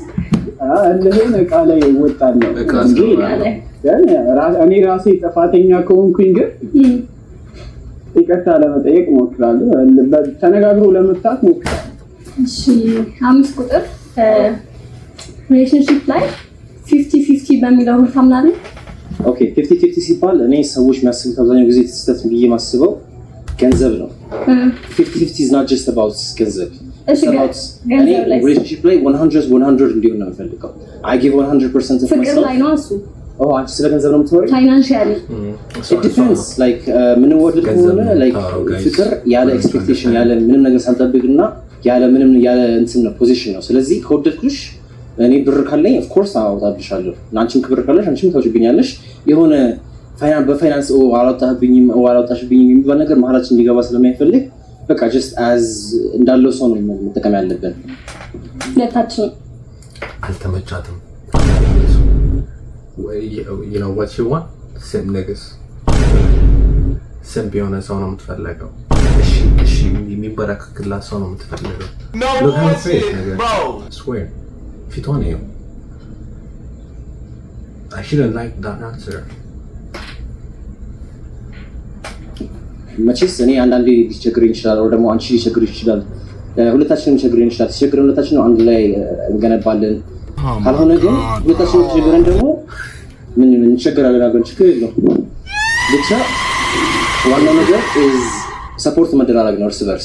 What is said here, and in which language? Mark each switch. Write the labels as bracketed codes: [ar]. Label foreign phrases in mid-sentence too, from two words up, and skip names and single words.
[am] ለሄን እቃ ላይ ወጣለሁ እንጂ እኔ ራሴ ጥፋተኛ ከሆንኩኝ ግን ይቅርታ ለመጠየቅ ሞክራለሁ ተነጋግሮ ለመፍታት ሞክራለሁ እሺ 5 ቁጥር ሪሌሽንሺፕ ላይ 50-50 በሚለው ታምናለህ ኦኬ 50-50 ሲባል እኔ ሰዎች የሚያስቡት አብዛኛው ጊዜ ተስተት ብዬ ማስበው ገንዘብ ነው 50-50 [en] is not just about [am] ገንዘብ [en] it's about any relationship [am] ላይ 100 እንዲሆን ነው የምፈልገው [en] I give 100% of myself [am] ፍቅር ላይ ነው እሱ አንቺ ስለ ገንዘብ ነው የምትወሪው ፋይናንሻሊ [en] it depends like [am] ምን ወደድ ከሆነ like ፍቅር ያለ ኤክስፔክቴሽን ያለ ምንም ነገር ሳልጠብቅና ያለ ምንም ያለ እንትን ነው ፖዚሽን ነው ስለዚህ ከወደድኩሽ እኔ ብር ካለኝ [en] of course [am] አውጣብሻለሁ አንቺም ክብር ካለሽ አንቺም ታውጭብኛለሽ የሆነ በፋይናንስ አላውጣሽብኝም የሚባል ነገር መሀላችን እንዲገባ ስለማይፈልግ በቃ [en] just as [am] እንዳለው ሰው ነው መጠቀም ያለብን ለታችን አልተመቻትም ወይ [en] you know what you want sim niggas sim [am] የሆነ ሰው ነው የምትፈልገው እሺ የሚበረከክላት ሰው ነው የምትፈልገው [en] look how face nigga I swear [am] ፊቷን ነው [en] I shouldn't like that answer [am] መቼስ እኔ አንዳንዴ ሊቸግረኝ ይችላል ወይ ደግሞ አንቺ ሊቸግርሽ ይችላል ሁለታችንም ሊቸግረን ይችላል ሲቸግረን ሁለታችን ነው አንድ ላይ እንገነባለን ካልሆነ ግን ሁለታችንም ሊቸግረን ደግሞ ምን እንቸገራለን አገር ችግር የለውም ብቻ ዋናው ነገር is ሰፖርት መደራረግ ነው እርስ በርስ